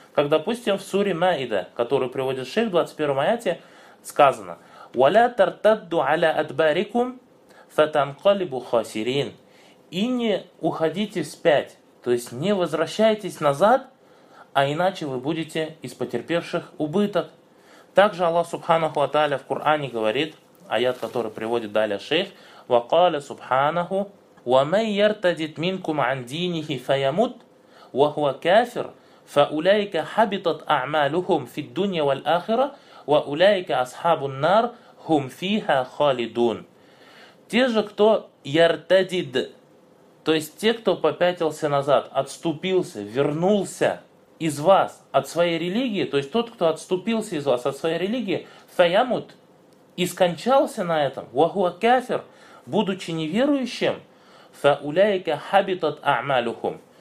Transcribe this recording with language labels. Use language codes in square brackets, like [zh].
[ru] Как, допустим, в суре «Маида», которую приводит шейх в 21-м аяте, сказано [ar] «Валя тартадду аля адбарикум фатанкалибу хасирин». [ru] И не уходите вспять, то есть не возвращайтесь назад, а иначе вы будете из потерпевших убыток. Также Аллах Субханаху ва Тааля в Коране говорит, аят, который приводит далее шейх, [ar] وَقَالَ سُبْحَانَهُ وَمَنْ يَرْتَدِتْ مِنْكُمْ عَنْ دِينِهِ فَيَمُتْ وَهُوَ كَافِرْ فَأُولَيْكَ حَبِطَتْ أَعْمَالُهُمْ فِي الدُّنْيَا وَالْآخِرَةِ وَأُولَيْكَ أَصْحَابُ النَّارِ هُمْ فِيهَا خَالِدُونَ. [ru] Те же, кто [ar] يَرْتَدِد, [ru] то есть те, кто попятился назад, отступился, вернулся, из вас, от своей религии, то есть тот, кто отступился из вас от своей религии, [ar] фаямут, [ru] и скончался на этом, [ar] вахуа кафир, [ru] будучи неверующим, [ar] фауляйка хабитат а'малюхум.